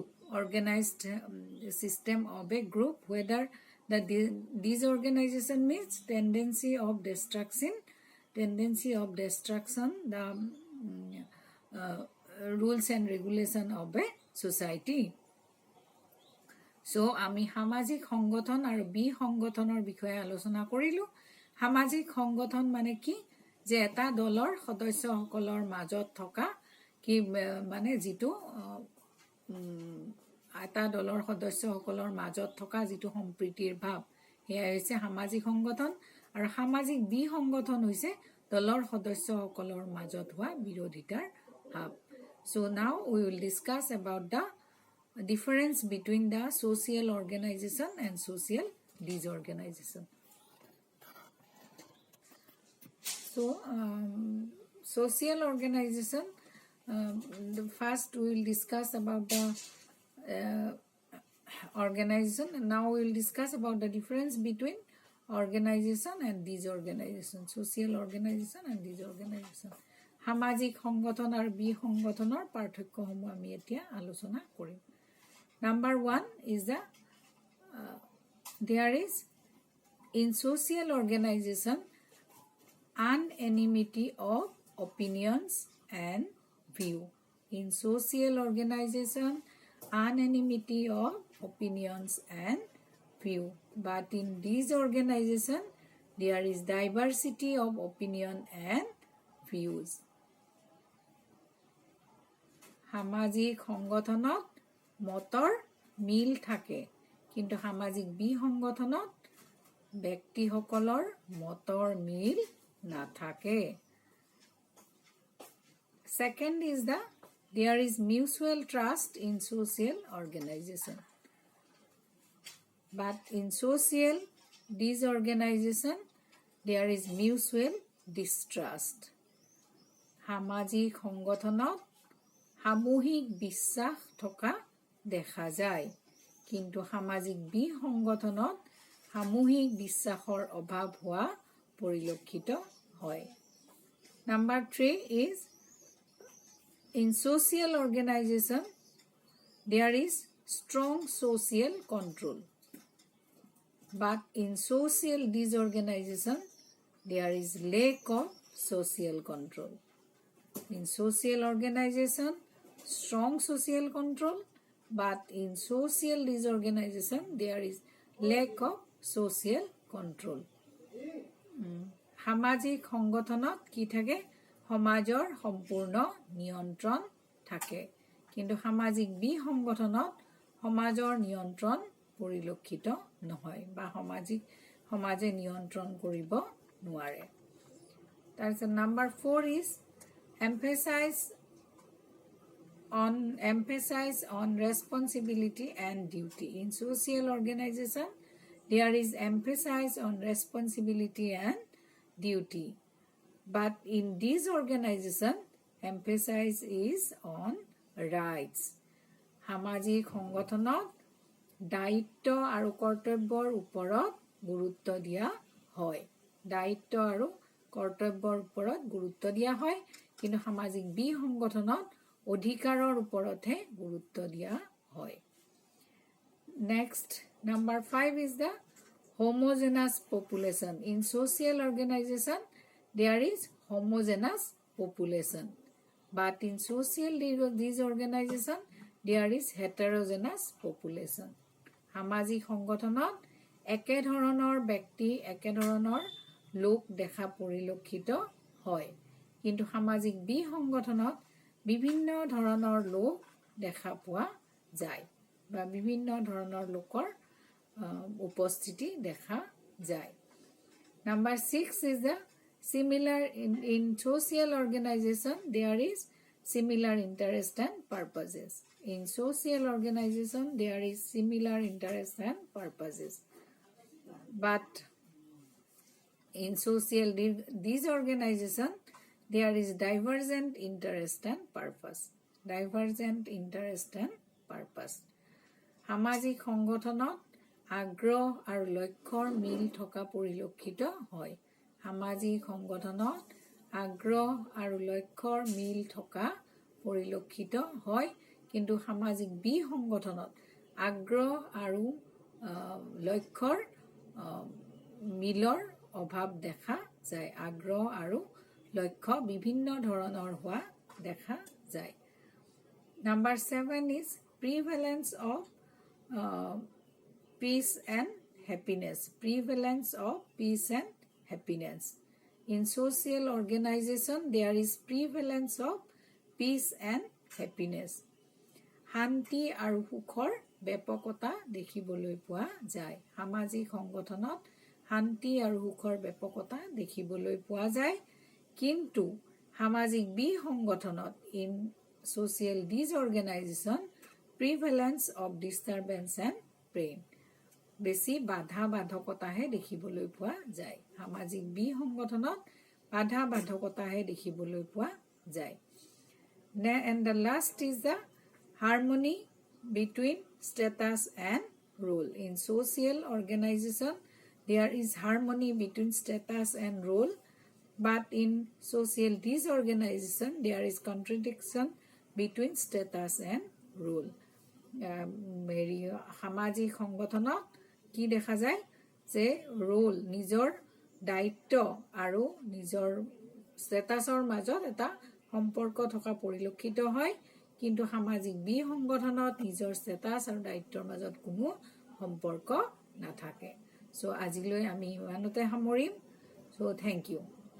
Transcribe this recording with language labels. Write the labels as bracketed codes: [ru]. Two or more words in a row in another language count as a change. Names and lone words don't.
[en] Organized system of a group, whether the disorganization means tendency of destruction, the rules and regulation of a society. [as] So আমি সামাজিক সংগঠন আৰু বিসংগঠনৰ বিষয়ে আলোচনা কৰিলো। সামাজিক সংগঠন মানে কি, যে এটা দলৰ সদস্যসকলৰ মাজত থকা কি মানে যিটো এটা দলৰ সদস্যসকলৰ মাজত থকা যিটো সম্প্ৰীতিৰ ভাৱ, সেয়া হৈছে সামাজিক সংগঠন। আৰু সামাজিক বিসংগঠন হৈছে দলৰ সদস্যসকলৰ মাজত হোৱা বিৰোধিতাৰ ভাৱ। [en] So now we will discuss about the difference between the social organization and social disorganization. So social organization, first we will discuss about the organization, and now we will discuss about the difference between organization and disorganization, social organization and disorganization. [as] সামাজিক সংগঠন আৰু বিসংগঠনৰ পাৰ্থক্যসমূহ আমি এতিয়া আলোচনা কৰিম। [en] Number 1 is there is in social organization unanimity of opinions and view. In social organization, unanimity of opinions and view. But in disorganization, there is diversity of opinion and views. [as] সামাজিক সংগঠনত মতৰ মিল থাকে, কিন্তু সামাজিক বিসংগঠনত ব্যক্তিসকলৰ মতৰ মিল নাথাকে। [en] Second is there is mutual trust in social organization. But in social disorganization, there is mutual distrust. [as] সামাজিক সংগঠনত সামূহিক বিশ্বাস থকা দেখা যায়, কিন্তু সামাজিক বিসংগঠনত সামূহিক বিশ্বাসৰ অভাৱ হোৱা পৰিলক্ষিত হয়। [en] Number 3 is in social organization, there is strong social control. But in social disorganization, there is lack of social control. In social organization, strong social control, but in social disorganization, there is lack of social control. [as] সামাজিক সংগঠনত কি থাকে, সমাজৰ সম্পূৰ্ণ নিয়ন্ত্ৰণ থাকে, কিন্তু সামাজিক বিসংগঠনত সমাজৰ নিয়ন্ত্ৰণ পৰিলক্ষিত নহয় বা সমাজে নিয়ন্ত্ৰণ কৰিব নোৱাৰে। [en] তাৰপিছত number 4 is emphasize on responsibility and duty. In social organization, there is emphasis on responsibility and duty. But in disorganization, emphasis is on rights. [as] সামাজিক সংগঠনত দায়িত্ব আৰু কৰ্তব্যৰ ওপৰত গুৰুত্ব দিয়া হয়। দায়িত্ব আৰু কৰ্তব্যৰ ওপৰত গুৰুত্ব দিয়া হয়, কিন্তু সামাজিক বিসংগঠনত অধিকাৰৰ ওপৰতহে গুৰুত্ব দিয়া হয়। [en] Next, number 5 is the homogeneous population. In social organization, there is homogeneous population. But in social disorganization, there is heterogeneous population. [as] সামাজিক সংগঠনত একে ধৰণৰ ব্যক্তি, একে ধৰণৰ লোক দেখা পৰিলক্ষিত হয়, কিন্তু সামাজিক বিসংগঠনত বিভিন্ন ধৰণৰ লোক দেখা পোৱা যায় বা বিভিন্ন ধৰণৰ লোকৰ উপস্থিতি দেখা যায় [en] Number 6 is the similar in social organization there is similar interest and purposes in social organization there is similar interest and purposes but in social disorganization there is divergent interest and purpose [as] সামাজিক সংগঠনত আগ্ৰহ আৰু লক্ষ্যৰ মিল থকা পৰিলক্ষিত হয় সামাজিক সংগঠনত আগ্ৰহ আৰু লক্ষ্যৰ মিল থকা পৰিলক্ষিত হয় কিন্তু সামাজিক বিসংগঠনত আগ্ৰহ আৰু লক্ষ্যৰ মিলৰ অভাৱ দেখা যায় আগ্ৰহ আৰু লক্ষ্য বিভিন্ন ধৰণৰ হোৱা দেখা যায় [en] Number 7 is prevalence of peace and happiness in social organization there is prevalence of peace and happiness [as] শান্তি আৰু সুখৰ ব্যাপকতা দেখিবলৈ পোৱা যায় সামাজিক সংগঠনত শান্তি আৰু সুখৰ ব্যাপকতা দেখিবলৈ পোৱা যায় কিন্তু সামাজিক বিসংগঠনত [en] in social disorganization prevalence of disturbance and pain [as] বেছি বাধা বাধকতাহে দেখিবলৈ পোৱা যায় সামাজিক বিসংগঠনত বাধা বাধকতাহে দেখিবলৈ পোৱা যায় [en] and the last is the harmony between status and role in social organization there is harmony between status and role but in social disorganization there is contradiction between status and role [as] সামাজিক সংগঠনত কি দেখা যায় যে ৰোল নিজৰ দায়িত্ব আৰু নিজৰ ষ্টেটাছৰ মাজত এটা সম্পৰ্ক থকা পৰিলক্ষিত হয় কিন্তু সামাজিক বিসংগঠনত নিজৰ ষ্টেটাছ আৰু দায়িত্বৰ মাজত কোনো সম্পৰ্ক নাথাকে সো আজিলৈ আমি ইমানতে সামৰিম [en] So thank you